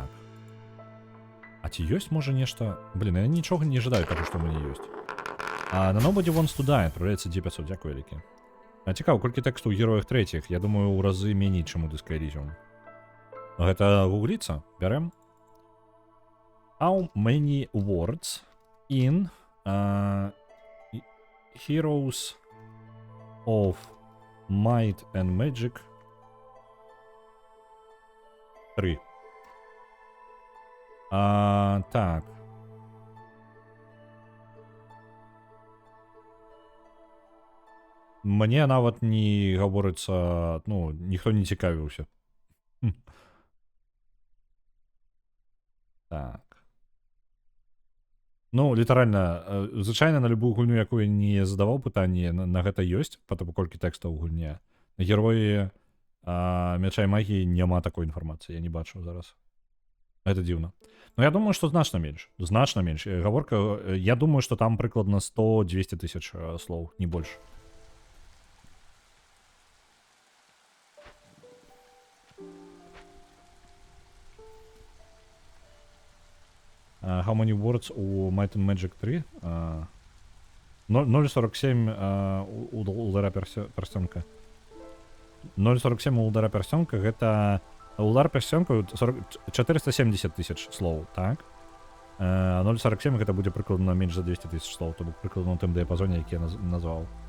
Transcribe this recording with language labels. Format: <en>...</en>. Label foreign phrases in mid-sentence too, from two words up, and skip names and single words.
<be>А ці ёсць, можа, нешта? Блін, я нічога не жадаю таго, што ў мяне ёсць. А на Nobody Wants to Die адпраўляецца D500, дзякую вялікі. А цікава, колькі тэксту ў героях трэціх? Я думаю, у разы меней, чым у Disco Elysium. Гэта гугліцца? Бярем.</be> <en>How many words in Heroes of Might and Magic 3.</en> <be>Так. Мне нават не гаворыцца, ну, ніхто не цікавіўся. Так. Ну, літаральна, звычайна на любую гульню, якую не задаваў пытанні, на гэта ёсць, патому колькі тэкстаў у гульне. На героі мяча і магіі няма такой інфармацыі, я не бачу зараз. Гэта дзіўна. Ну, я думаю, што значна менш. Значна менш. Гаворка, я думаю, што там прыкладна 100-200 тысяч слоў, не больш.</be> <en>How many words у Might and Magic 3?</en> <be>0,47 у удара перстёнка. 0,47 у удара перстёнка, гэта... Удар перстёнка 470 тысяч слоў, так? 0,47 гэта будзе прыкладна менш за 200 тысяч слоў, то бок прыкладна ў тым дыяпазоне, які я назваў.</be>